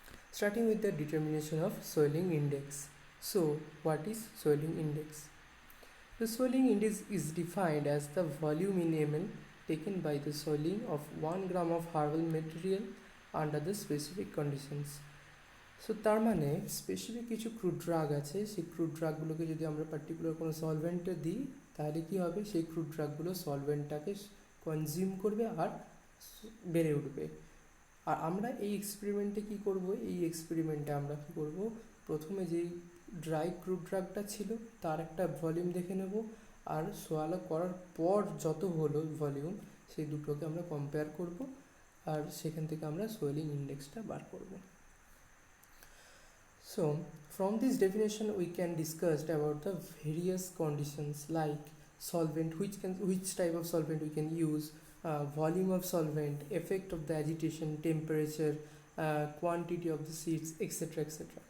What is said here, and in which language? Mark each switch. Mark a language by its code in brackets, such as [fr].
[en] Starting with the determination of soiling index. So, what is soiling index? The soiling index is defined as the volume in ml taken by the soiling of 1 gram of herbal material under the specific conditions. [bn] So তার মানে specific কিছু crude drug আছে, সেই crude ড্রাগগুলোকে যদি আমরা particular কোনো সলভেন্টে দিই তাহলে কি হবে, সেই ক্রুড ড্রাগগুলো সলভেন্টটাকে কনজিউম করবে আর বেড়ে উঠবে। আর আমরা এই এক্সপেরিমেন্টে কি করব, এই এক্সপেরিমেন্টে আমরা কি করব, প্রথমে যেই ড্রাই ক্রুড ড্রাগটা ছিল তার একটা ভলিউম দেখে নেব, আর সোয়ালো করার পর যত হলো ভলিউম সেই দুটোকে আমরা কম্পেয়ার করব, আর সেখান থেকে আমরা সোয়েলিং ইন্ডেক্সটা বার করব। [en] So from this definition we can discuss about the various conditions like solvent, which type of solvent we can use, volume of solvent, effect of the agitation, temperature, quantity of the seeds, etc. etc.